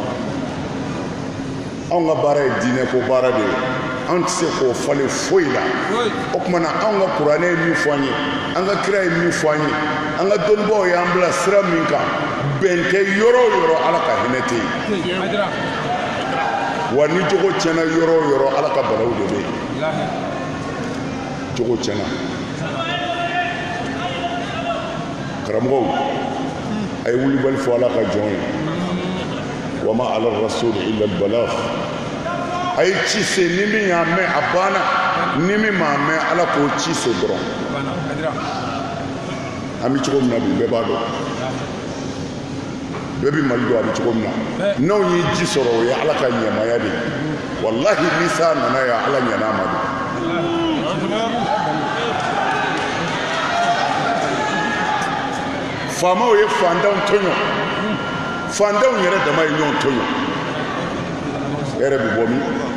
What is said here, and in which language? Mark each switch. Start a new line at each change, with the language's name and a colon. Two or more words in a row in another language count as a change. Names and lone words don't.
Bambara: anw ka baara ye diinɛ ko baara de ye an tɛ se k'o falen foyi la o tuma na anw ka kuranɛ ye min fɔ an ye an ka kira ye min fɔ an ye an ka dɔnnibaaw y'an bila sira min kan bɛn tɛ yɔrɔ o yɔrɔ ala ka hinɛ tɛ yen wa ni jogo tiɲɛna yɔrɔ o yɔrɔ ala ka balaw de bɛ yen jogo tiɲɛna karamɔgɔw a ye wulibali fɔ ala ka jɔn ye
Arabic: وما على الرسول إلا البلاغ
Bambara: a ye ci se ni min y'a mɛn a banna ni min m'a mɛn ala k'o ci se dɔrɔn an bɛ cogo min na bi bɛɛ b'a dɔn bɛɛ bɛ mali dɔn a bɛ cogo min na n'anw ye ji sɔrɔ o ye ala ka ɲɛmaya de ye walahi ni sa nana yan ala ɲɛna a ma don faamaw ye fantanw tɔɲɔ fantanw yɛrɛ dama ye ɲɔgɔn tɔɲɔ hɛrɛ bɛ bɔ min